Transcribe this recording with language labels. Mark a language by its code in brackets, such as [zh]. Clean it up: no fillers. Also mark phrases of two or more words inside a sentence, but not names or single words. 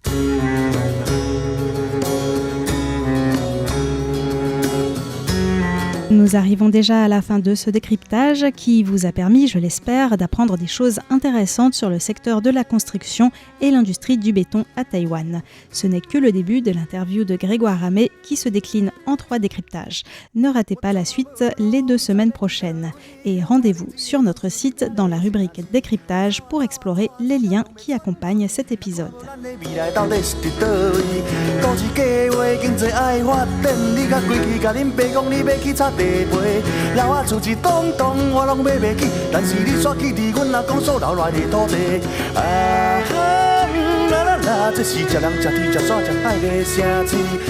[fr] Nous arrivons déjà à la fin de ce décryptage qui vous a permis, je l'espère, d'apprendre des choses intéressantes sur le secteur de la construction et l'industrie du béton à Taïwan. Ce n'est que le début de l'interview de Grégoire Ramé qui se décline en 3 décryptages. Ne ratez pas la suite les 2 semaines prochaines. Et rendez-vous sur notre site dans la rubrique décryptage pour explorer les liens qui accompagnent cet épisode. [nan] 老仔厝一栋栋，我拢买袂起，但是你煞去离阮阿公所留来的土地。啦啦啦，这是食人食天食煞食海的城市。